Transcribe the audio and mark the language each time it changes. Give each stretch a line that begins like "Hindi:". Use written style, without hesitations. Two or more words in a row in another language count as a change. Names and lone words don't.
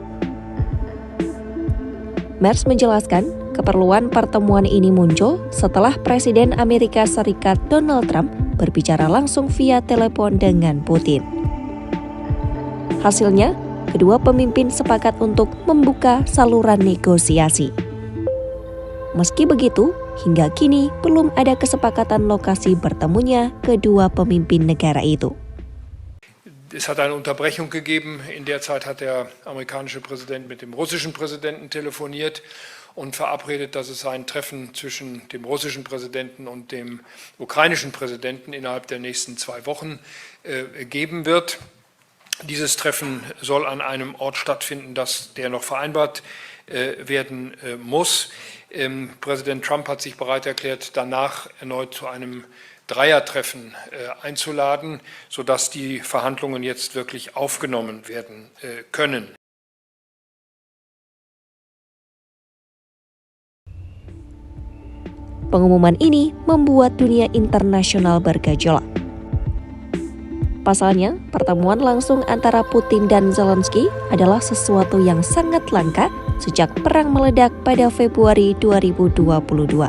Indonesian: Merz menjelaskan keperluan pertemuan ini muncul setelah Presiden Amerika Serikat Donald Trump berbicara langsung via telepon dengan Putin. Hasilnya, kedua pemimpin sepakat untuk membuka saluran negosiasi. Meski begitu, hingga kini belum ada kesepakatan lokasi bertemunya kedua pemimpin negara itu.
German: Es hat eine Unterbrechung gegeben. In der Zeit hat der amerikanische Präsident mit dem russischen Präsidenten telefoniert und verabredet, dass es ein Treffen zwischen dem russischen Präsidenten und dem ukrainischen Präsidenten innerhalb der nächsten 2 Wochen geben wird. Dieses Treffen soll an einem Ort stattfinden, der noch vereinbart werden muss. Präsident Trump hat sich bereit erklärt, danach erneut zu einem Dreiertreffen einzuladen, sodass die Verhandlungen jetzt wirklich aufgenommen werden können.
Indonesian: Pengumuman ini membuat dunia internasional bergejolak. Pasalnya, pertemuan langsung antara Putin dan Zelensky adalah sesuatu yang sangat langka sejak perang meledak pada Februari 2022.